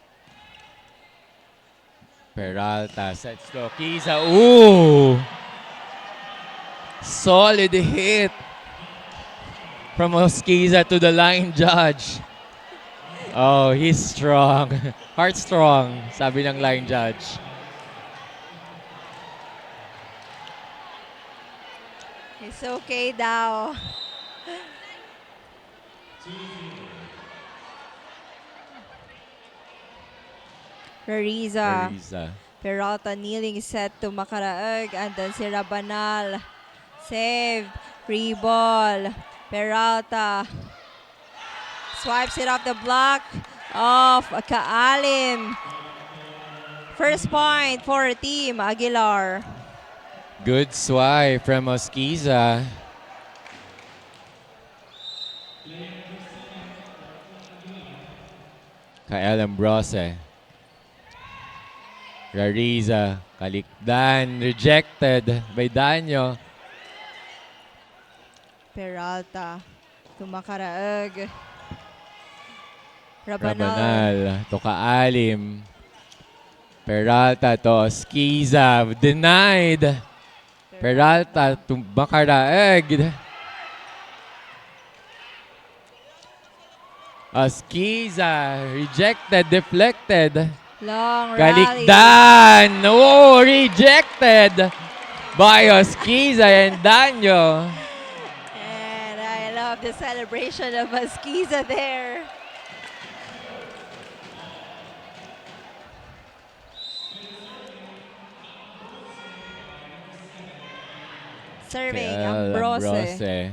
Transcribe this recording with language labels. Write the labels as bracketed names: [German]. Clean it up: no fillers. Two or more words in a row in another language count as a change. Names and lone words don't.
[English] Peralta sets to Kiza. Ooh! Solid hit from Oskiza to the line judge. Oh, he's strong. Heart strong, [Filipino] sabi ng line judge. [English] It's okay daw. Rariza. Peralta kneeling set to Makaraeg. And then si Rabanal. Save. Free ball. Peralta. Swipes it off the block of Kaalim. First point for Team Aguilar. Good swipe from Oskiza. Kael Ambrose. Rariza, kalikdan, rejected by Danyo. Peralta to Makaraeg. Rabanal to Kaalim. Peralta to Oskiza, denied. Peralta to Makaraeg. Oskiza, rejected, deflected. Long rally. Kalikdan! Oh, rejected by Oskiza and Danyo. And I love the celebration of Oskiza there. Serving Ambrose.